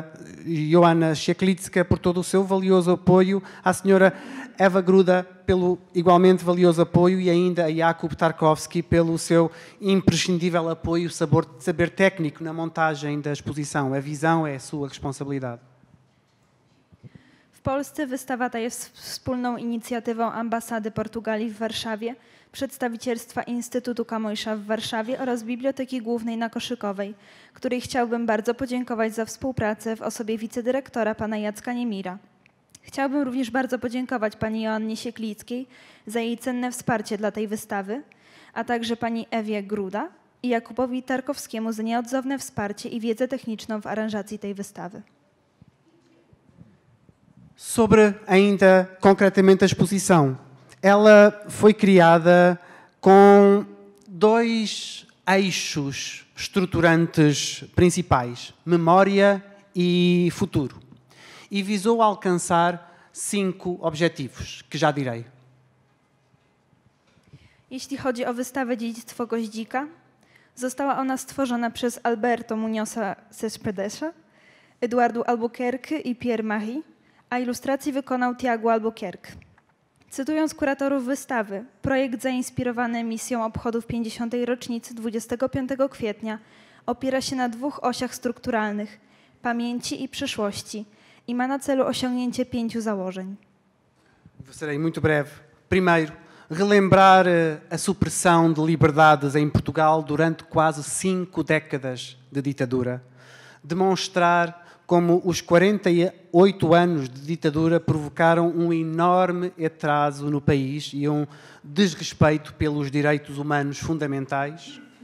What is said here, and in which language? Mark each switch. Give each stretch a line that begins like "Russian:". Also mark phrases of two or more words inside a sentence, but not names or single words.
Portuguese: Joanna Sieklicka por todo o seu valioso apoio, à Sra. Eva Gruda pelo igualmente valioso apoio e ainda a Jakub Tarkowski pelo seu imprescindível apoio, saber técnico na montagem da exposição. A visão é a sua responsabilidade.
Polish: W Polsce wystawa ta jest wspólną inicjatywą Ambasady Portugalii w Warszawie, Przedstawicielstwa Instytutu Camõesa w Warszawie oraz Biblioteki Głównej na Koszykowej, której chciałbym bardzo podziękować za współpracę w osobie wicedyrektora pana Jacka Niemira. Chciałbym również bardzo podziękować pani Joannie Sieklickiej za jej cenne wsparcie dla tej wystawy, a także pani Ewie Gruda i Jakubowi Tarkowskiemu za nieodzowne wsparcie i wiedzę techniczną w aranżacji tej wystawy.
Portuguese: Sobre ainda concretamente a exposição, ela foi criada com dois eixos estruturantes principais, memória e futuro, e visou alcançar 5 objetivos, que já direi.
Polish: Jeśli chodzi o wystawę Dziedzictwo Goździka, została ona stworzona przez Alberto Muniosa Cespedesa, Eduardo Albuquerque i Pierre Marie, a ilustrację wykonał Tiago Albuquerque. Cytując kuratorów wystawy, projekt zainspirowany misją obchodów 50. rocznicy 25 kwietnia opiera się na 2 osiach strukturalnych – pamięci i przyszłości i ma na celu osiągnięcie 5 założeń.
Portuguese: Serei muito breve. Primeiro, relembrar a supressão de liberdades em Portugal durante quase 5 décadas de ditadura. Demonstrar como os 48 anos de ditadura provocaram enorme atraso no país e desrespeito pelos direitos humanos fundamentais.